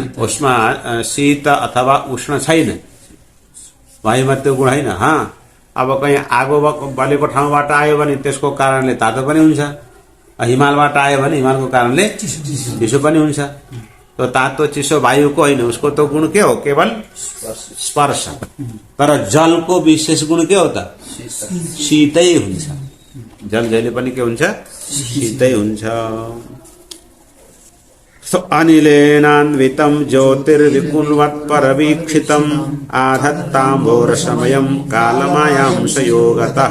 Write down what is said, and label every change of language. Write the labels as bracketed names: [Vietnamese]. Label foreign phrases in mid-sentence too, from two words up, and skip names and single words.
[Nepali] उसमा शीत अथवा उष्ण छैन, वायुमा त्यो गुण होइन। अब कहीँ आगो बलेको ठाउँबाट आयो भने त्यसको कारणले तातो पनि हुन्छ, हिमालबाट आयो भने हिमालको कारणले चिसो पनि हुन्छ। तो तातो चिसो वायुको होइन, उसको तो गुण के हो, केवल स्पर्श। तर जलको विशेष गुण के हो त, शीतै हुन्छ। जल जहिले पनि के हुन्छ, शीतै हुन्छ। [Sanskrit] अनिलेनान्वितं ज्योतिर्विकुर्वत् परवीक्षितम् आधत्ताम्भोरसमयं कालमायां संयोगतः।